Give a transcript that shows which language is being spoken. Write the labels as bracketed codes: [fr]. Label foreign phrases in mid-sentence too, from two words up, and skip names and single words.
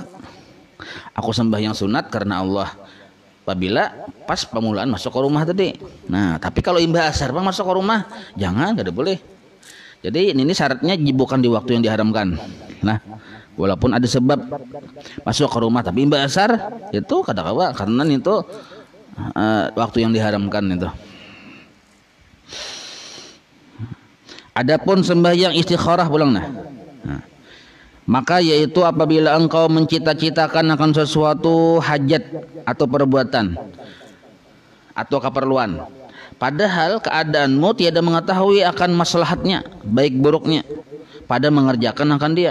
[id] Aku sembahyang sunat karena Allah apabila pas pemulaan masuk ke rumah tadi. [bjn] Nah tapi kalau imbah asar pang masuk ke rumah jangan, kada boleh. [id] Jadi ini syaratnya bukan di waktu yang diharamkan. [bjn] Nah walaupun ada sebab masuk ke rumah tapi imbah asar itu kada kawa karena itu waktu yang diharamkan itu. Adapun sembahyang istikharah pulang nah. [ms] Maka yaitu apabila engkau mencita-citakan akan sesuatu hajat atau perbuatan atau keperluan, padahal keadaanmu tiada mengetahui akan maslahatnya baik buruknya pada mengerjakan akan dia.